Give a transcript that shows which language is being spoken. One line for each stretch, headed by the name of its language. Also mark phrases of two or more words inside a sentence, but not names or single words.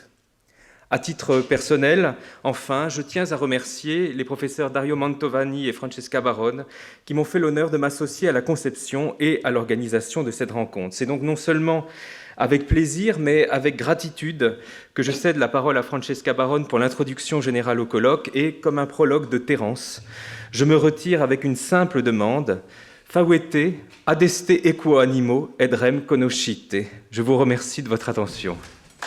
French: À titre personnel, enfin, je tiens à remercier les professeurs Dario Mantovani et Francesca Baronne qui m'ont fait l'honneur de m'associer à la conception et à l'organisation de cette rencontre. C'est donc non seulement avec plaisir, mais avec gratitude que je cède la parole à Francesca Baronne pour l'introduction générale au colloque et, comme un prologue de Terence, je me retire avec une simple demande.
Latin: Favete, adeste equo animo, ed rem conoscite.
French: Je vous remercie de votre attention.